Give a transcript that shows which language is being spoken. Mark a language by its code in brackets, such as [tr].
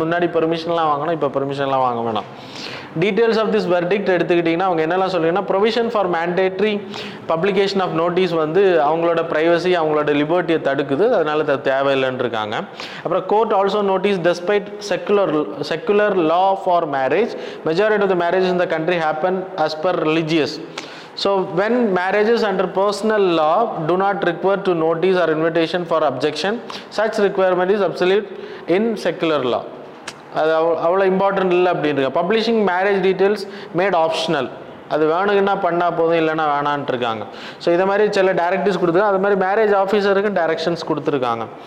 [ta] முன்னாடி பெர்மிஷன்லாம் வாங்கணும், இப்போ பெர்மிஷன்லாம் வாங்க வேணாம். [en] details of this verdict [ta] எடுத்துக்கிட்டிங்கன்னா அவங்க என்னெல்லாம் சொல்லிங்கன்னா, [en] provision for mandatory publication of notice [ta] வந்து அவங்களோட ப்ரைவசி அவங்களோட லிபர்ட்டியை தடுக்குது, அதனால தேவையில்லைன்னு இருக்காங்க. அப்புறம் [en] Court also notice despite secular law for marriage majority of the marriages in the country happen as per religious. So when marriages under personal law do not require to notice or invitation for objection, such requirement is absolute in secular law. [ta] அது அவ்வளோ important இல்லை அப்படின்ட்டு. [en] publishing marriage details made optional, [ta] அது வேணுங்கன்னா பண்ணால் போதும், இல்லைன்னா வேணான்ட்டு இருக்காங்க. So இதை மாதிரி சில டைரக்டிவ்ஸ் கொடுத்துருக்காங்க. அது மாதிரி மேரேஜ் ஆஃபீஸருக்கு டைரக்ஷன்ஸ் கொடுத்துருக்காங்க.